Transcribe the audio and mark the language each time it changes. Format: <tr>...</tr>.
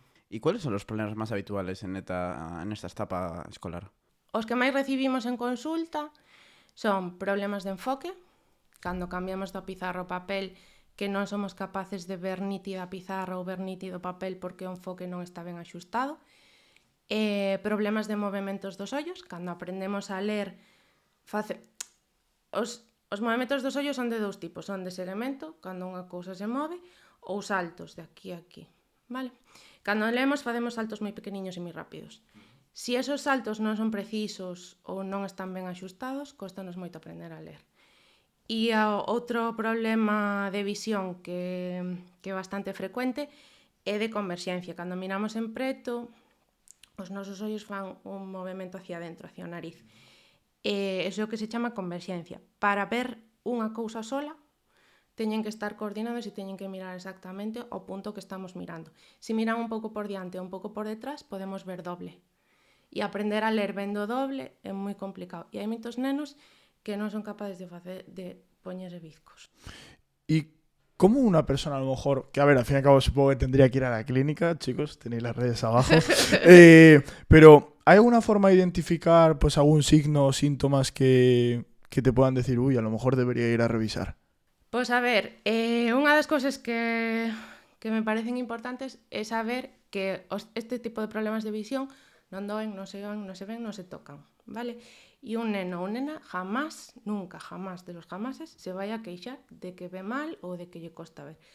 <es>¿Y cuáles son los problemas más habituales en esta etapa escolar?</es> <gl>Os que máis recibimos en consulta son problemas de enfoque, cando cambiamos da pizarra ao papel, que non somos capaces de ver nítida a pizarra ou ver nítido o papel porque o enfoque non está ben axustado. Problemas de movementos dos ollos, cando aprendemos a ler... Os movementos dos ollos son de dous tipos, son de seguimento, cando unha cousa se move, ou saltos de aquí a aquí, vale? Cando lemos facemos saltos moi pequeniños e moi rápidos. Si esos saltos non son precisos ou non están ben axustados, costanos moito aprender a ler. E outro problema de visión que é bastante frecuente é de converxencia. Cando miramos en preto, os nosos ollos fan un movimento hacia dentro, hacia o nariz. Eso é o que se chama converxencia. Para ver unha cousa sola, teñen que estar coordinados e teñen que mirar exactamente o punto que estamos mirando. Se miran un pouco por diante ou un pouco por detrás, podemos ver doble. E aprender a ler vendo doble é moi complicado. E hai moitos nenos que non son capaces de poñerse bizcos.</gl> <es>¿Y cómo una persona a lo mejor, que a ver, al fin y al cabo supongo que tendría que ir a la clínica, chicos, tenéis las redes abajo, pero ¿hay alguna forma de identificar pues algún signo o síntomas que te puedan decir, uy, a lo mejor debería ir a revisar?</es> <gl>Pois a ver, unha das cousas que me parecen importantes é saber que este tipo de problemas de visión non doen, non se ven, non se tocan, vale? E un neno ou nena jamás, nunca, jamás de los jamases se vai a queixar de que ve mal ou de que lle costa ver.</gl>